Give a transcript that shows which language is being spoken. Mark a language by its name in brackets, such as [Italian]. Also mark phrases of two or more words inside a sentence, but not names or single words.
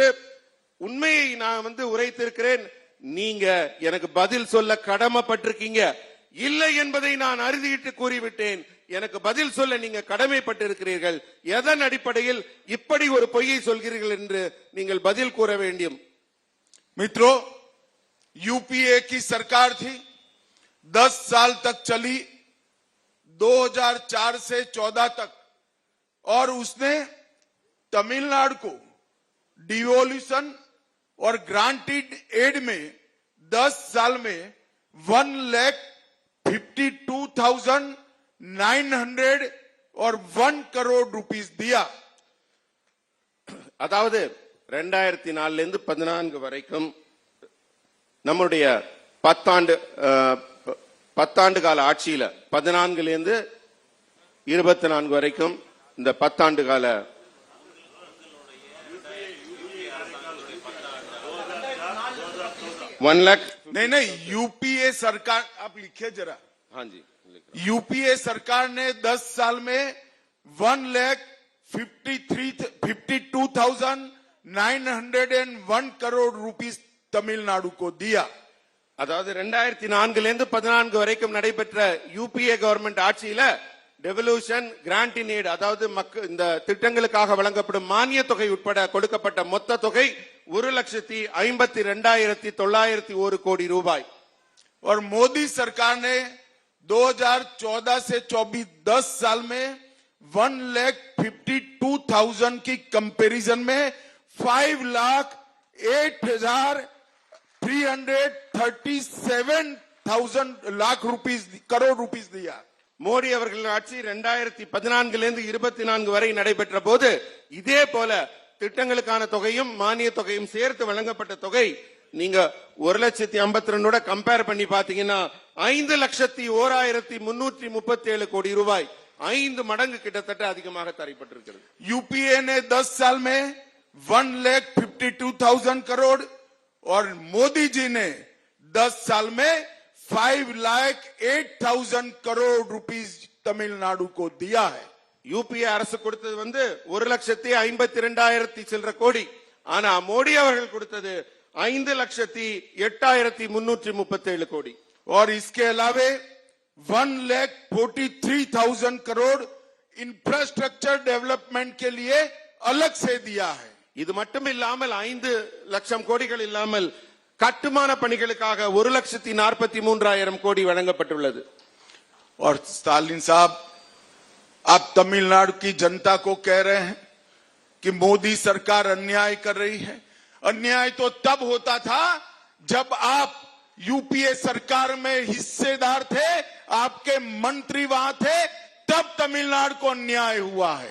[Tamil] உண்மையை நான் உரைத்திருக்கிறேன். நீங்க எனக்கு பதில் சொல்ல கடமைப்பட்டிருக்கீங்க. இல்லை என்பதை நான் அறுதியிட்டு கூறிவிட்டேன். எனக்கு பதில் சொல்ல நீங்க கடமைப்பட்டிருக்கிறீர்கள். எதன் அடிப்படையில் இப்படி ஒரு பொய்யை சொல்கிறீர்கள் என்று நீங்கள் பதில் கூற வேண்டும். [Hindi] मित्रों, यूपीए की सरकार थी, 10 साल तक चली, 2004 से 14 तक, और उसने तमिलनाडु को डिवोल्यूशन और [English] granted aid [Hindi] में 10 साल में 1,52,901 करोड़ रुपीस दिया. [Tamil] அதாவது 2004 இருந்து 14 வரைக்கும் நம்முடைய 10 ஆண்டு கால ஆட்சியில 14 இருந்து 24 வரைக்கும் இந்த 10 ஆண்டு கால [Hindi] वन लाख नहीं यूपीए सरकार, आप लिखिए जरा। हाँ जी, यूपीए सरकार ने 10 साल में 1,52,901 करोड़ रुपीस तमिलनाडु को दिया। [Tamil] அதாவது 2004 இருந்து 14 வரைக்கும் நடைபெற்ற யூபிஏ கவர்மெண்ட் ஆட்சியில [English] devolution grant in aid, [Tamil] அதாவது இந்த திட்டங்களுக்காக வழங்கப்படும் மானிய தொகை உட்பட கொடுக்கப்பட்ட மொத்த தொகை 1,52,901 கோடி ரூபாய். [Hindi] और मोदी सरकार ने 2014 से 24 10 साल में 1,52,000 की कंपैरिजन में 5,08,337,000 लाख रुपीस करोड़ रुपीस दिया। [Tamil] மோடி அவர்களின் ஆட்சி 2014 இருந்து 24 வரை நடைபெற்ற போது இதே போல திட்டங்களுக்கான தொகையும் மானிய தொகையும் சேர்த்து வழங்கப்பட்ட தொகை நீங்க 1,52,000 கம்பேர் பண்ணி பாத்தீங்கன்னா 5,01,337 கோடி ரூபாய், 5 மடங்கு கிட்டத்தட்ட அதிகமாக தரப்பட்டிருக்கிறது. [Hindi] यूपीए ने 10 साल में 1,52,000 करोड़ और मोदी जी ने 10 साल में 5,08,000 करोड़ रुपीस तमिलनाडु को दिया है। [Tamil] யூபிஏ அரசு கொடுத்தது 1,52,000 சில்லற கோடி, ஆனா மோடி அவர்கள் கொடுத்தது 5,08,337 கோடி. [Hindi] और इसके अलावे 1,43,000 करोड़ [English] infrastructure development [Hindi] के लिए अलग से दिया है। [Tamil] இது மட்டும் இல்லாமல் 5 லட்சம் கோடிகள் இல்லாமல் கட்டுமான பணிகளுக்காக 1,43,000 கோடி வழங்கப்பட்டுள்ளது. [Hindi] और स्टालिन साहब, आप तमिलनाडु की जनता को कह रहे हैं कि मोदी सरकार अन्याय कर रही है। अन्याय तो तब होता था जब आप यूपीए सरकार में हिस्सेदार थे, आपके मंत्री वहां थे, तब तमिलनाडु को अन्याय हुआ है।